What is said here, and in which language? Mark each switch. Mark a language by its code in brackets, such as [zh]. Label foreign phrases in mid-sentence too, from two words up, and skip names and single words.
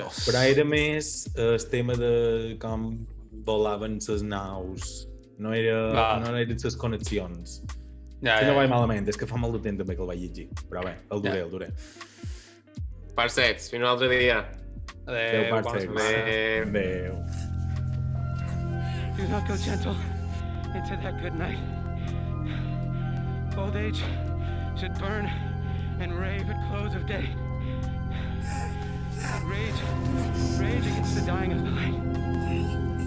[ca] Però era més el tema de com volaven les naus. No eren les connexions. Si no vaig malament, és que fa molt de temps també que el vaig llegir. Però bé, el duré. Parcets, fins un altre dia. Adéu, parcets. Adéu. [en] Do not go gentle into that good night. Old age should burn and rave at close of day. Rage against the dying of the light.